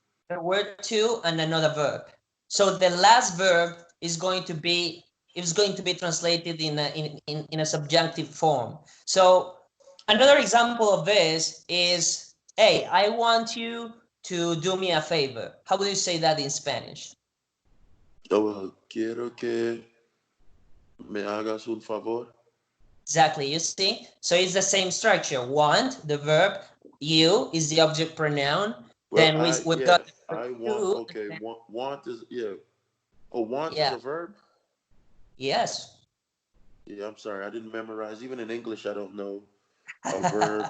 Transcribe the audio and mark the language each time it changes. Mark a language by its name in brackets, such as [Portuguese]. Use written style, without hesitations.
[English] the word to and another verb. So the last verb is going to be translated in a subjunctive form. So another example of this is, hey, I want you to do me a favor. How do you say that in Spanish? [Spanish] Oh, quiero que me hagas un favor. [English] Exactly, you see? So it's the same structure. Want, the verb, you is the object pronoun. Well, Then we've got the verb I want. to, and Okay, then, want is yeah. Oh, want is yeah, a verb. yes. Yeah, I'm sorry, I didn't memorize. Even in English, I don't know a verb, a